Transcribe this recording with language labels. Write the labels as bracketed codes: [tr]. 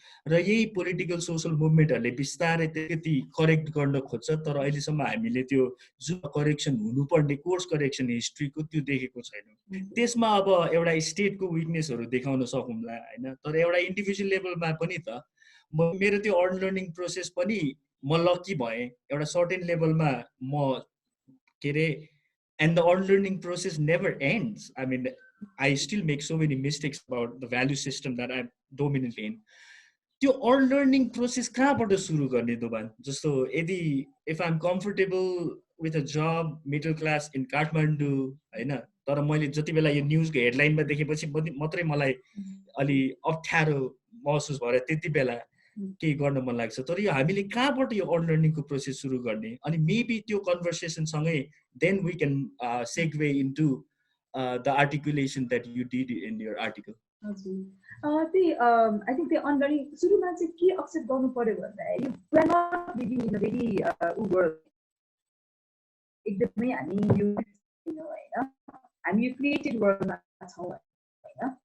[ne] र यही political social मुभमेन्टहरूले बिस्तारै त्यति करेक्ट गर्न खोज्छ, तर अहिलेसम्म हामीले त्यो जुन करेक्सन हुनुपर्ने कोर्स करेक्सन हिस्ट्रीको त्यो देखेको छैनौँ। त्यसमा अब एउटा स्टेटको विकनेसहरू देखाउन सकौँला होइन, तर एउटा इन्डिभिजुअल लेभलमा पनि त मेरो त्यो अनलर्निङ प्रोसेस पनि म लकी भएँ एउटा सर्टेन लेभलमा। म के अरे [en] and the unlearning process never ends. I mean, I still make so many mistakes about the value system that I'm dominant in. [ne] त्यो unlearning process कहाँबाट सुरु गर्ने दोभान? जस्तो यदि [en] if I'm comfortable with a job, middle class in Kathmandu [ne] होइन, तर मैले जति बेला यो न्युजको हेडलाइनमा देखेपछि मात्रै मलाई अलि अप्ठ्यारो महसुस भएर त्यति बेला केही गर्न मन लाग्छ। तर यो हामीले कहाँबाट यो अनलर्निङको प्रोसेस सुरु गर्ने? अनि मेबी त्यो कन्भर्सेसनसँगै [en] then we can segue into the articulation that you did in your article. I think the unlearning [ne] सुरुमा चाहिँ के एक्सेप्ट गर्नु पर्यो भन्दाखेरि [en] we are not living in a very world [ne] एकदमै हामी यो होइन, हामी यो क्रिएटेड वर्ल्डमा छौँ होइन।